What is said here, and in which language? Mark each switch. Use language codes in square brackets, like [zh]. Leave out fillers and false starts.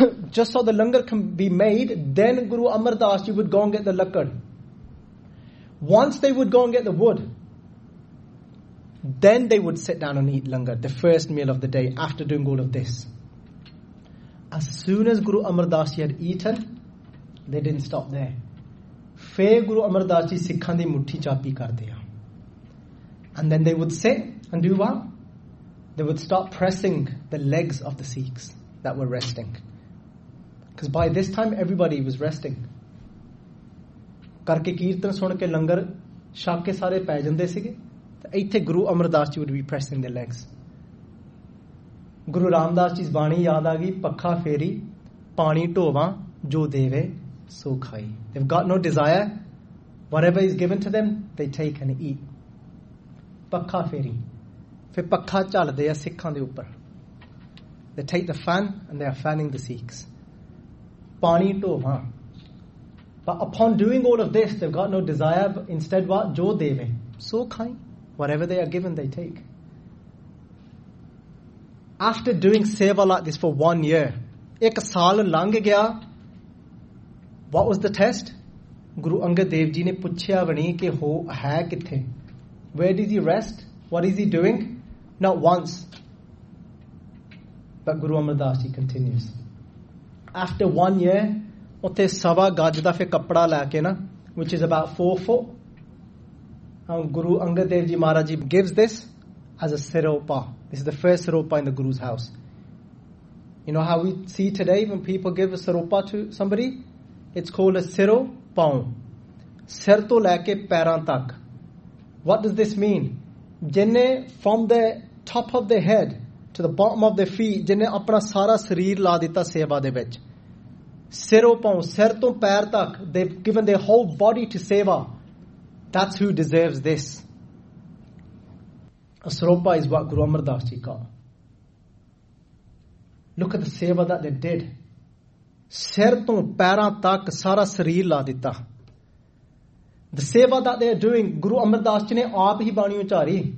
[en] Just so the langar can be made, then Guru Amar Das Ji would go and get the lakkad. Once they would go and get the wood, then they would sit down and eat langar, the first meal of the day after doing all of this. As soon as Guru Amar Das Ji had eaten, they didn't stop there. [pa] ਫਿਰ ਗੁਰੂ ਅਮਰ ਦਾਸ ਜੀ ਸਿਖਾਂ ਦੀ ਮੁੱਠੀ ਚਾਪੀ ਕਰ ਦੇਯਾ. [en] And then they would sit and do what? They would start pressing the legs of the Sikhs that were resting. Because by this time everybody was resting. [pa] ਕਰਕੇ ਕੀਰਤਨ ਸੁਣ ਕੇ ਲੰਗਰ ਚਕ ਕੇ ਸਾਰੇ ਪਏ ਜਾਂਦੇ ਸਿਗੇ. [en] Aithe Guru Amar Das Ji would be pressing their legs. [pa] Guru Ram Das Ji's ਬਾਣੀ ਯਾਦ ਆਗੀ, ਪਖਾ ਫੇਰੀ, ਪਾਣੀ ਤੋਵਾ, ਜੋ ਦੇਵੇ, ਸੋ ਖਾਈ. [en] They've got no desire. Whatever is given to them, they take and eat. Pakha feri. [pa] Fir pakha chal deya sikhan de upar. [en] They take the fan and they are fanning the Sikhs. Paani tova. But upon doing all of this, they've got no desire. But instead, what? [pa] Jo deve, so khai. [en] Whatever they are given, they take. After doing seva like this for 1 year, [pa] ek saal lang gaya, [en] what was the test? [pa] Guru Angad Dev ji ਨੇ ਪੁਛਯਾ ਵਾਨੀ ਕੇ ਹੋ ਹੈ ਕਿਥੇ. [en] Where did he rest? What is he doing? Not once. But Guru Amar Das Ji continues. After 1 year, [pa] utte sava gaj da fir kapda laake na, [en] which is about 4 foot, Guru Angad Dev Ji Maharaj Ji gives this as a siropa. This is the first siropa in the Guru's house. You know how we see today when people give a siropa to somebody? It's called a siropa. [pa] Sir to laike pairan tak. [en] What does this mean? Jinne from the top of their head to the bottom of their feet, [pa] jinne apna sara sarir la dita seva de vich. [en] Siropa, [pa] sir to pair tak. [en] They've given their whole body to seva. That's who deserves this. A siropa is what Guru Amar Das Ji got. Look at the seva that they did. [pa] ਸਿਰ ਤੋਂ ਪੈਰਾਂ ਤਕ ਸਾਰਾ ਸਰੀਰ ਲਾ ਦਿਤਾ. [en] The seva that they are doing, [pa] Guru Amar Das ji ਨੇ ਆਪ ਹੀ ਬਾਣੀ ਉਚਾਰੀ.